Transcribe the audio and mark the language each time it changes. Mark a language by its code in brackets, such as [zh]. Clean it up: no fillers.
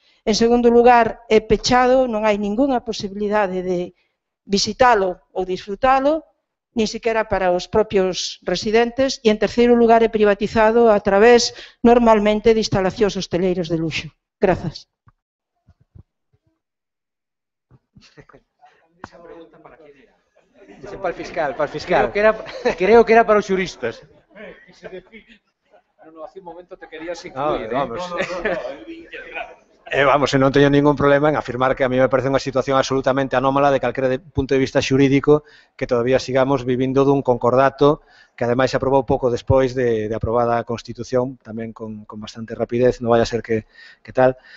[gl] En segundo lugar, é pechado, non hai ningunha posibilidade de visitalo ou disfrutalo, nin siquiera para os propios residentes. E, en terceiro lugar, é privatizado a través, normalmente, de instalacións hosteleiras de luxo. Grazas. [es] Esa pregunta para quién era? Dice, para el fiscal. [gl] Creo que era para os xuristas. [es] No, hace un momento te querías incluir. Vamos. [gl] Vamos, non teño ningún problema en afirmar que a mí me parece unha situación absolutamente anómala de calquera punto de vista xurídico que todavía sigamos vivindo dun concordato que ademais se aprobou pouco despois de aprobada a Constitución, tamén con bastante rapidez, non vai a ser que tal,